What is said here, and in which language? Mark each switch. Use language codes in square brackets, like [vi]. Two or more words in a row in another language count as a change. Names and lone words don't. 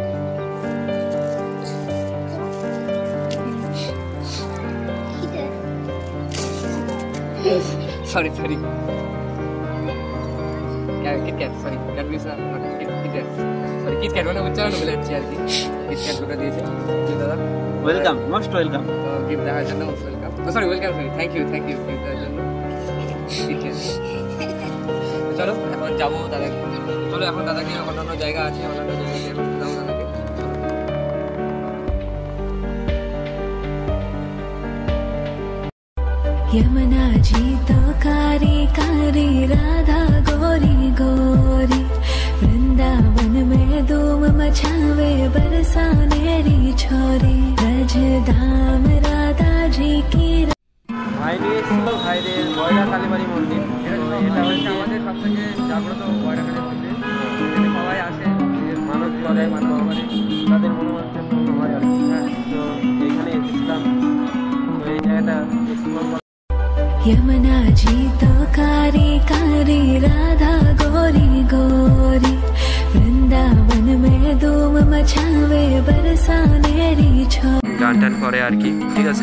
[bn] সরি কিটক্যাট, সরি কিটক্যাট মানে উচ্চারণ বলে যাচ্ছি আর কি। কিটক্যাট দুটো দিয়েছে দাদা। [en] welcome, most welcome. [bn] গিফট দেওয়ার জন্য [en] most welcome. sorry welcome, thank you [bn] গিফট দেওয়ার জন্য। চলো এখন যাবো দাদাকে। চলো এখন দাদাকে অন্যান্য জায়গা আছে, অন্যান্য জায়গায় যাবো দাদাকে। [hi] यमुना जी तो कारी कारी राधा गोरी गोरी, वृंदावन में धूम मचावे बरसानेरी छोरी, ब्रज धाम राधा जी की। [bn] ভাই নিয়েছিল ভাইদের বয়রা কালীবাড়ি মন্দির। এটা হচ্ছে আমাদের সব থেকে জাগ্রত বয়রা কালী মন্দির। সবাই আসে, মানত করে, তাদের মনোবাঞ্ছা পূর্ণ হয় আর কি। হ্যাঁ, তো এইখানে এসেছিলাম। তো এই জায়গাটা এক্সপ্লোর। [hi] यमुना जी तो कारी कारी राधा गोरी गोरी, वृंदावन में धूम मचावे बरसानेरी छोरी। [bn] গান টান করে আর কি, ঠিক আছে।